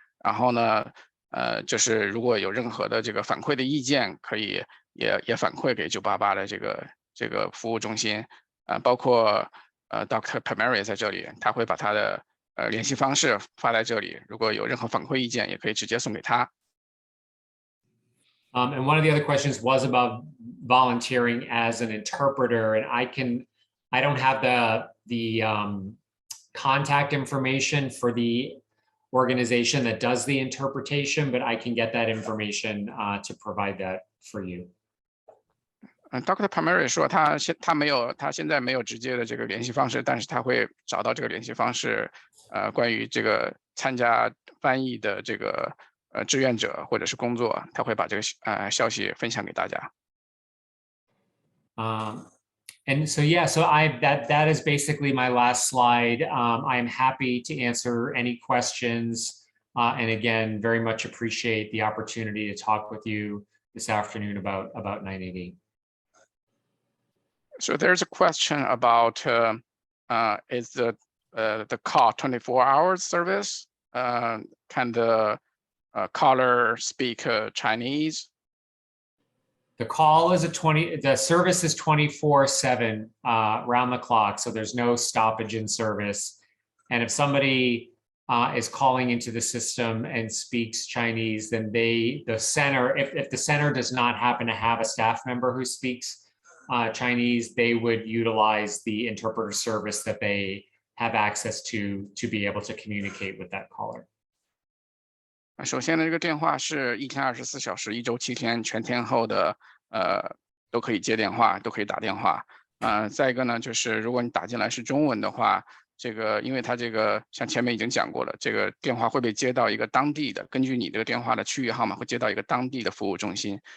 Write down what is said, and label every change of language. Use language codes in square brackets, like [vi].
[zh] 然后呢，就是如果有任何的这个反馈的意见，可以也反馈给988的这个服务中心。包括Dr. Montgomery 在这里，他会把他的联系方式发在这里。如果有任何反馈意见，也可以直接送给他。 [en] And one of the other questions was about volunteering as an interpreter, and I don't have the contact information for the organization that does the interpretation, but I can get that information to provide that for you. Dr. [zh] Montgomery 说他现在没有直接的这个联系方式，但是他会找到这个联系方式，关于这个参加翻译的这个志愿者或者是工作，他会把这个消息分享给大家。 [en] And so, yeah, so that is basically my last slide. I'm happy to answer any questions. And again, very much appreciate the opportunity to talk with you this afternoon about 988. So there's a question about is the call 24 hours service? Can the caller speak Chinese? The call is the service is 24/7 round the clock. So there's no stoppage in service. And if somebody is calling into the system and speaks Chinese, then the center, if the center does not happen to have a staff member who speaks Chinese, they would utilize the interpreter service that they have access to be able to communicate with that caller. [zh] 首先呢，这个电话是1天24小时，1周7天，全天候的，都可以接电话，都可以打电话。再一个呢，就是如果你打进来是中文的话，这个因为它这个像前面已经讲过了，这个电话会被接到一个当地的，根据你这个电话的区域号码会接到一个当地的服务中心。